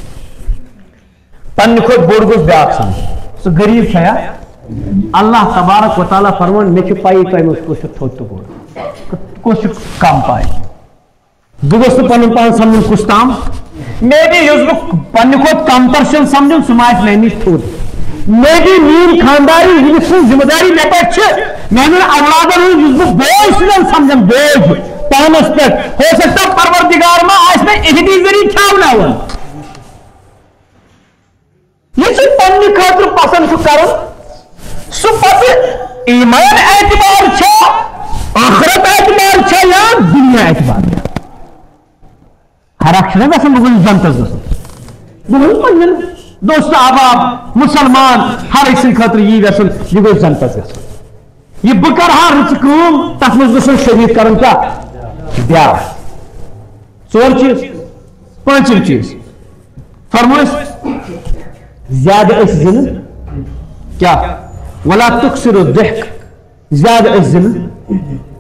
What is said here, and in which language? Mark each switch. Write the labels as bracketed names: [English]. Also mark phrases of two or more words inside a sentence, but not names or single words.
[Kashmiri] پننہِ کھۄتہٕ بوٚڑ گوٚژھ بیٛاکھ سمجھ سُہ غریٖب چھا یا اللہ تبارک و تعالیٰ فرمان مےٚ چھِ پایی تۄہہِ منٛز کُس چھُ تھوٚد تہٕ بوٚڑ کُس چھُ کم پاے بہٕ گوٚژھ نہٕ پنُن پان سمجھُن کُس تام مے بی یُس بہٕ پننہِ کھۄتہٕ کمتر چھُس سمجھُن سُہ ما آسہِ میٛانہِ نِش تھوٚد مے بی میٛٲنۍ خانداری ییٚمِس سٕنٛز ذمہٕ داری مےٚ پٮ۪ٹھ چھِ میٛانٮ۪ن اولادن ہُنٛد یُس بہٕ بوج چھُس سمجھان بوج پانس پٮ۪ٹھ [Urdu] ہو سکتا [Kashmiri] پروردگار ما آسہِ مےٚ اِہدی ذٔریعہٕ کھیاوناوان یہِ سُہ پننہِ خٲطرٕ پسنٛد چھُ کرُن سُہ پتہٕ ایمان اعتبار چھا آخرت اعتبار چھا یا دنیا اعتبار چھا فرق چھُنہ گژھان بہٕ گوٚژھُس جنتس گژھُن بہٕ گوٚژھُس پننٮ۪ن دوست احباب مسلمان ہر أکۍ سٕنٛدِ خٲطرٕ یی گژھُن یہِ گوٚژھ جنتس گژھُن یہِ بہٕ کرٕ ہا رٕژٕ کٲم تتھ منٛز گوٚژھُن شریٖک کرُن کیٛاہ بیٛاکھ ژور چیٖز پٲنٛژِم چیٖز فرمو أسۍ زیادٕ ٲسۍ زِنہٕ کیٛاہ [Arabic] ولا تُکسِرُ الضحك [Kashmiri] زیادٕ ٲسۍ زِنہٕ